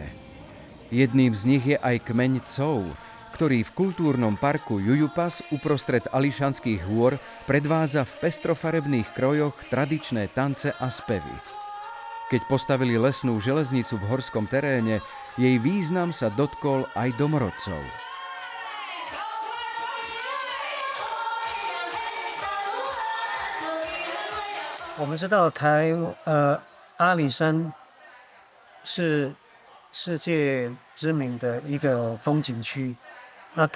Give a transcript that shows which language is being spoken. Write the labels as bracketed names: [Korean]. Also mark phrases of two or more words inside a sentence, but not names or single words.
[Slovak] Jedným z nich je aj kmeň Cou, ktorý v kultúrnom parku Jujupas uprostred Ališanských hôr predvádza v pestrofarebných krojoch tradičné tance a spevy. Keď postavili lesnú železnicu v horskom teréne, jej význam sa dotkol aj domorodcov. [Chinese] 我们知道阿里山是世界知名的一个风景区，那它